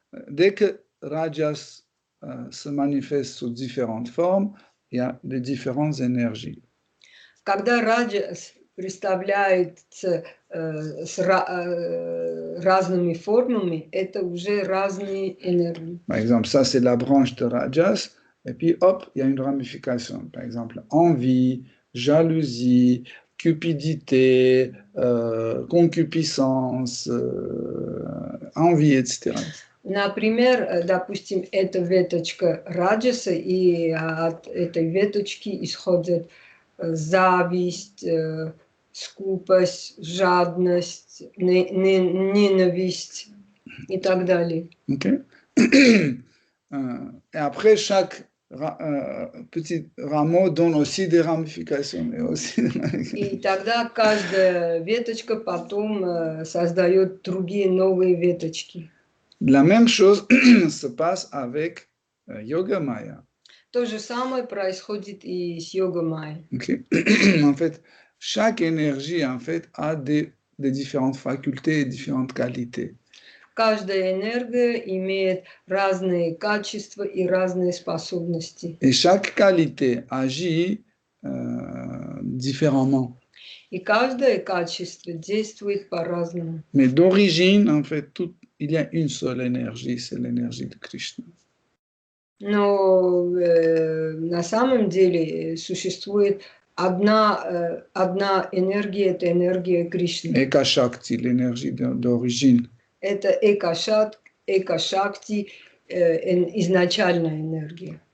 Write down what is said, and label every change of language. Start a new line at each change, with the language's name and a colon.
French: Dès que Rajas se manifeste sous différentes formes, il y a de différentes énergies.
Russian: Когда раджас представляется с разными формами, это уже разные энергии.
French: Par exemple, ça c'est la branche de Rajas, et puis hop, il y a une ramification. Par exemple, envie, jalousie, cupidité, concupiscence, envie, etc.
Russian: Например, допустим, это веточка раджаса, и от этой веточки исходит зависть, скупость, жадность, ненависть и так далее. Okay.
French: Et après, chaque petit rameau donne aussi des ramifications.
Russian: И тогда каждая веточка потом создает другие новые веточки.
French: La même chose se passe avec Yoga Maya.
Russian: То же самое происходит и с йога майей. Okay.
French: En fait, chaque énergie en fait, a des différentes facultés et différentes qualités.
Russian: Каждая энергия имеет разные качества и разные способности.
French: Et chaque qualité agit différemment.
Russian: И каждое качество действует по-разному.
French: Mais d'origine, en fait, il y a une seule énergie, c'est l'énergie de Krishna.
Russian: Но на самом деле существует одна энергия, это энергия Кришны.
French: Eka Shakti, l'énergie d'origine.
Russian: Это Эка Шакти, изначальная энергия.